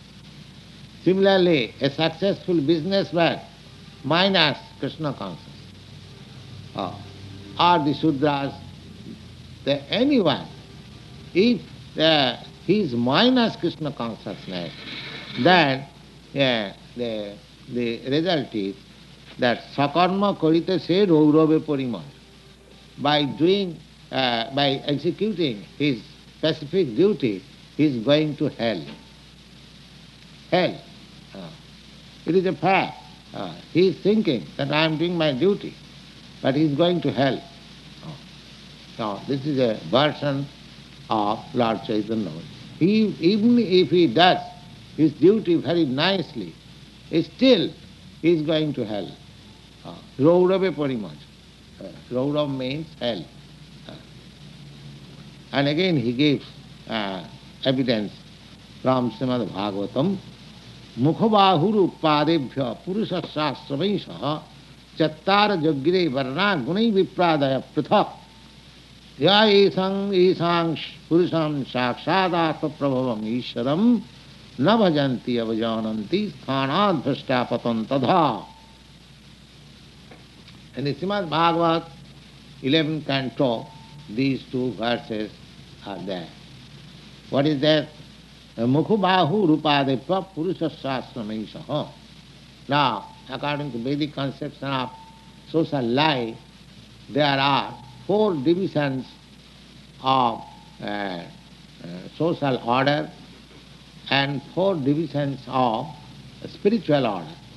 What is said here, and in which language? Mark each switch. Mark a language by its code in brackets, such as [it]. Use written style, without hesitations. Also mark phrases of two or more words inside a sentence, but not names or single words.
[en] Similarly, a successful businessman minus Krishna consciousness. Or the Sudras, anyone, if he is minus Krishna consciousness, then the result is that [bn] স্বকর্ম করিতে সে রৌরবে পড়িমজে. [en] By executing his specific duty, he is going to hell. Hell. It is a fact. He is thinking that I am doing my duty, but he is going to hell. Now, this is a version of Lord Chaitanya. Even if he does his duty very nicely, still he is going to hell. [bn] রৌরবে পড়িমজে. [en] Raurav means hell. And again he gives evidence from Srimad Bhagavatam. [sa] मुखबाहूरु पादेभ्यः पुरुष स्याश्रमैःसह चत्वारो जज्ञिरे वर्णा गुणैर् विप्रादयः पृथक् य एषां पुरुषं साक्षादात्म प्रभवम् ईश्वरम् न भजन्ति अवजानन्ति स्थानाद् भ्रष्टाःपतन्त्य् अधः. [en] In the Srimad Bhagavat, 11th canto, these two verses are there. What is that? [sa] मुखबाहू रुपादेभ्यः पुरुषस्याश्रमैःसह. [en] Now, according to Vedic conception of social life, there are four divisions of social order and four divisions of spiritual order.